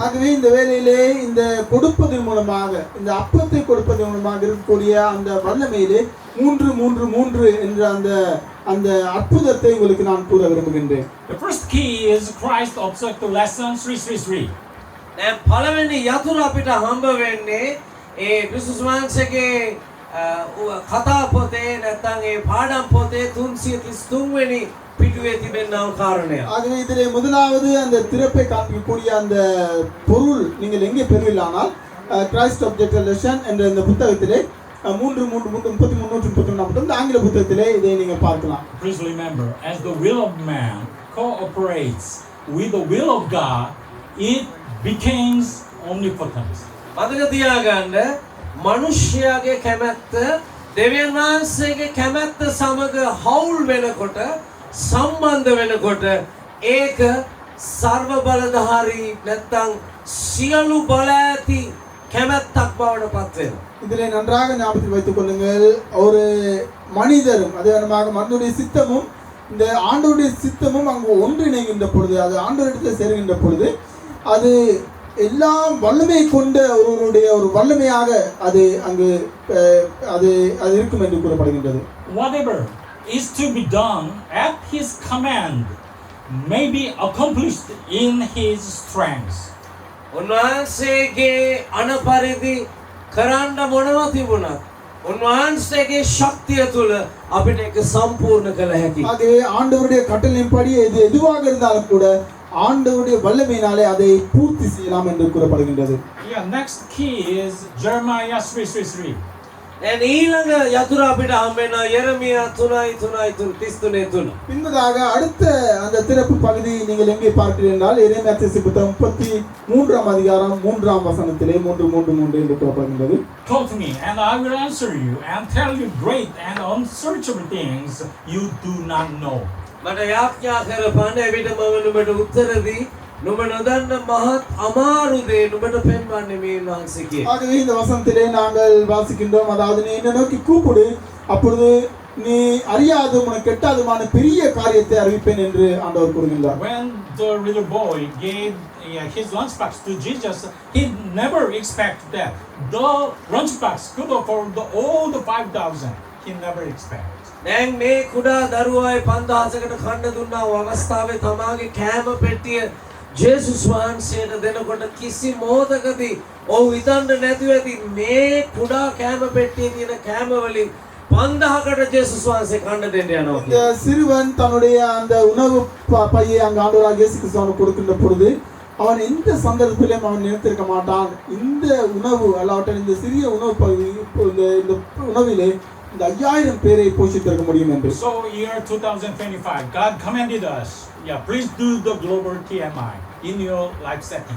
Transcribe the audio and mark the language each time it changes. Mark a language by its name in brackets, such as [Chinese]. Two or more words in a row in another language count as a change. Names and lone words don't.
[Tamil] ஆகவே இந்த வேளையிலே இந்த கொடுப்பதன் மூலமாக இந்த அப்பத்தை கொடுப்பதன் மூலமாக இருக்கக்கூடிய அந்த வல்லமையிலே 333 என்ற அந்த அற்புதத்தை உங்களுக்கு நான் கூற விரும்புகின்றேன். [English] The first key is Christ observed the lesson 333. [Sinhala] දැන් පළවෙනි යතුරු අපිට හම්බ වෙන්නේ ඒ ක්‍රිස්තුස් වහන්සේගේ කතා පොතේ නැත්නම් ඒ පාඩම් පොතේ 333 වෙනි පිටුවේ තිබෙනා කාරණය. [Tamil] ஆகவே இதிலே முதலாவது அந்த திறப்பை காண்பிக்கக்கூடிய அந்த பொருள் நீங்கள் எங்கே பெறுவீர்களானால் கிரைஸ்ட் ஆப்ஜெக்ட் லெசன் என்ற இந்த புத்தகத்திலே 333 இந்த ஆங்கில புத்தகத்திலே இதை நீங்கள் பார்க்கலாம். [English] Please remember, as the will of man cooperates with the will of God, it becomes omnipotent. [Sinhala] මතක තියාගන්න මිනිස්යාගේ කැමැත්ත දෙවියන් වහන්සේගේ කැමැත්ත සමග හවුල් වෙනකොට සම්බන්ධ වෙනකොට ඒක සර්ව බලධාරී නැත්නම් සියලු බල ඇති කැමැත්තක් බවට පත් වෙනවා. [Tamil] இதிலே நன்றாக ஞாபகத்தில் வைத்துக் கொள்ளுங்கள். ஒரு மனிதரும் அதே மனிதனுடைய சித்தமும் இந்த ஆண்டவருடைய சித்தமும் அங்கு ஒன்றிணைகின்ற பொழுது அது ஆண்டவரிடத்தில் சேருகின்ற பொழுது அது எல்லாம் வல்லமை கொண்ட ஒருவருடைய ஒரு வல்லமையாக அது அங்கு அது இருக்கும் என்று கூறப்படுகின்றது. [English] Whatever is to be done at his command may be accomplished in his strength. [Sinhala] උන්වහන්සේගේ අනපරිදි කරන්න මොනවා තිබුණත් උන්වහන්සේගේ ශක්තිය තුල අපිට ඒක සම්පූර්ණ කළ හැකියි. [Tamil] ஆகவே ஆண்டவருடைய கட்டளையின்படி எதுவாக இருந்தாலும் கூட ஆண்டவருடைய வல்லமையினாலே அதை பூர்த்தி செய்யலாம் என்று கூறப்படுகின்றது. [English] Yeah, next key is Jeremiah 3:3. [Sinhala] දැන් ඊළඟ යතුරු අපිට හම් වෙනවා යෙරමියා 3:33. [Tamil] பின்பதாக அடுத்த அந்த திறப்பு பகுதி நீங்கள் எங்கே பார்க்கிறீர்கள் என்றால் எரேமியா புத்தகம் 33ஆம் அதிகாரம் 3ஆம் வசனத்திலே 3:3 என்று கூறப்படுகின்றது. [English] Call to me, and I will answer you and tell you great and unsearchable things you do not know. [Sinhala] මට යාඥා කරපන්න එවිට මම නුඹට උත්තර දී නුඹ නොදන්න මහත් අමාරු දේ නුඹට පෙන්වන්නේ මේ වහන්සේ කියේ. [Tamil] ஆகவே இந்த வசனத்திலே நாங்கள் வாசிக்கின்றோம், அதாவது நீ என்னை நோக்கி கூப்பிடு, அப்பொழுது நீ அறியாதும் உனக்கு எட்டாதுமான பெரிய காரியத்தை அறிவிப்பேன் என்று ஆண்டவர் கூறுகின்றார். [English] When the little boy gave his lunchbox to Jesus, he never expected that the lunchbox could afford all the 5,000. He never expected. [Sinhala] දැන් මේ කුඩා දරුවායි 5000කට කන්න දුන්නා අවස්ථාවේ තමාගේ කෑම පෙට්ටිය ජේසුස් වහන්සේට දෙනකොට කිසි මොහොතකදී ඔහු හිතන්න නැතුව ඇති මේ කුඩා කෑම පෙට්ටියේ තියෙන කෑම වලින් 5000කට ජේසුස් වහන්සේ කන්න දෙන්න යනවා. [Tamil] இந்த சிறுவன் தன்னுடைய அந்த உணவு பையை அங்கு ஆண்டவராகிய இயேசு கிறிஸ்து கொடுக்கின்ற பொழுது அவன் எந்த சந்தர்ப்பத்திலும் அவன் நினைத்திருக்க மாட்டான், இந்த உணவு அல்லாவிட்டால் இந்த சிறிய உணவு பகுதி இந்த உணவிலே இந்த 5000 பேரை போஷித்திருக்க முடியும் என்று. [English] So year 2025, God commanded us, please do the global TMI in your life setting.